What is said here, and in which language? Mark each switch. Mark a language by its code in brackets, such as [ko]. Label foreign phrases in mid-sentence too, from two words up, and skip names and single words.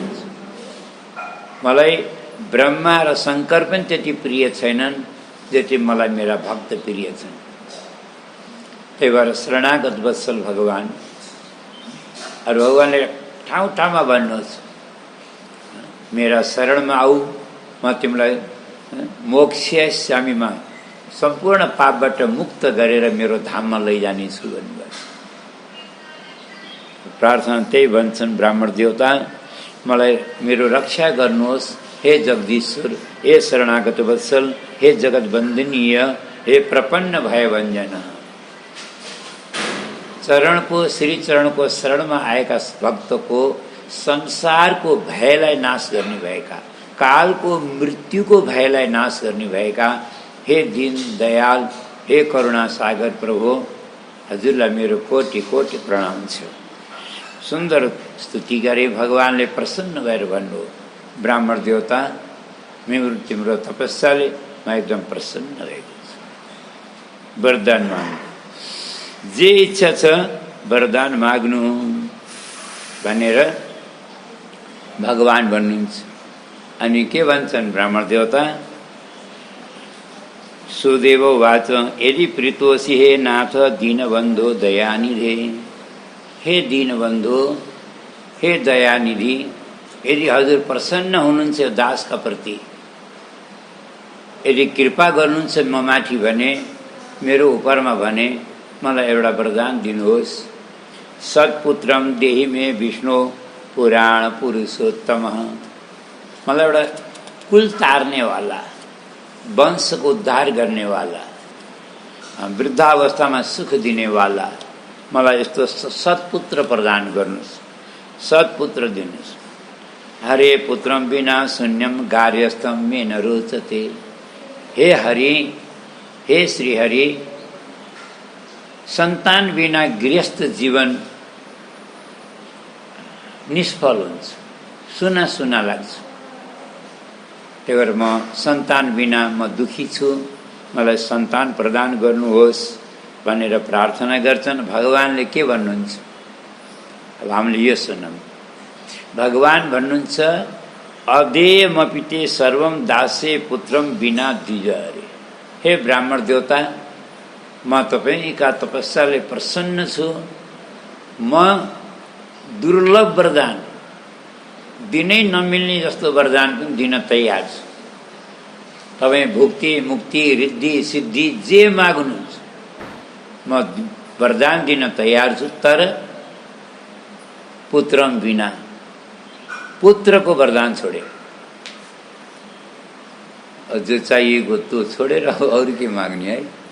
[ne] मलाई ब्रह्मा र शंकर पनि त्यति प्रिय छैनन् जति मलाई मेरा भक्त प्रिय छन् त्यही भएर शरणागत वत्सल भगवान अरु भगवानले ठाउँ ठाउँमा भन्नुहोस् मेरा शरणमा आऊ म तिमीलाई मोक्षस्यामीमा सम्पूर्ण पापबाट मुक्त गरेर मेरो धाममा लैजानेछु भन्नुभयो। प्रार्थना त्यही भन्छन् ब्राह्मण देवता, मलाई मेरो रक्षा गर्नुहोस् हे जगदीश्वर, हे शरणागत वत्सल, हे जगत वन्दनीय, हे प्रपन्न भय भञ्जन। चरणको श्री चरणको शरणमा आएका भक्तको संसारको भयलाई नाश गर्ने भएका, कालको मृत्युको भयलाई नाश गर्ने भएका हे दीन दयाल, हे करुणा सागर प्रभु, हजुरलाई मेरो कोटि कोटि प्रणाम छ। सुन्दर स्तुति गरे। भगवानले प्रसन्न भएर भन्नु, ब्राह्मण देवता, मेरो तिम्रो तपस्याले म एकदम प्रसन्न भएको छु, वरदान माग्नु, जे इच्छा छ वरदान माग्नु भनेर भगवान भन्नुहुन्छ। अनि के भन्छन् ब्राह्मण देवता? [sa] सुदेव वाच यदि प्रीतोषि हे नाथ दीनबन्धो दयानिधे। [ne] हे दीनबन्धु, हे दयानिधि, यदि हजुर प्रसन्न हुनुहुन्छ दासका प्रति, यदि कृपा गर्नुहुन्छ म माथि भने, मेरो उपरमा भने, मलाई एउटा वरदान दिनुहोस्। [sa] सत्पुत्रम देहि मे विष्णु पुराण पुरुषोत्तम। [ne] मलाई एउटा कुल तार्नेवाला, वंशको उद्धार गर्नेवाला, वृद्धावस्थामा सुख दिनेवाला, मलाई यस्तो सत्पुत्र प्रदान गर्नुहोस्, सत्पुत्र दिनुहोस्। [sa] हरे पुत्रम बिना शून्यम कार्यस्थम मे न रोचते। [ne] हे हरि, हे श्री हरि, सन्तान बिना गृहस्थ जीवन निष्फल हुन्छ, सुना सुना लाग्छ। त्यही भएर म सन्तान बिना म दुखी छु, मलाई सन्तान प्रदान गर्नुहोस् भनेर प्रार्थना गर्छन्। भगवानले के भन्नुहुन्छ? अब हामीले यो सुनौँ। भगवान भन्नुहुन्छ, [sa] अदेयमपिते सर्वम दासे पुत्रम बिना द्विजहरे। [ne] हे ब्राह्मण देवता, म तपाईँका तपस्याले प्रसन्न छु। म दुर्लभ वरदान, दिनै नमिल्ने जस्तो वरदान पनि दिन तयार छु। तपाईँ भुक्ति मुक्ति रिद्धि सिद्धि जे माग्नुहुन्छ म वरदान दिन तयार छु, तर पुत्रम बिना, पुत्रको वरदान छोडे, जो चाहिएको त्यो छोडेर अरू के माग्ने है।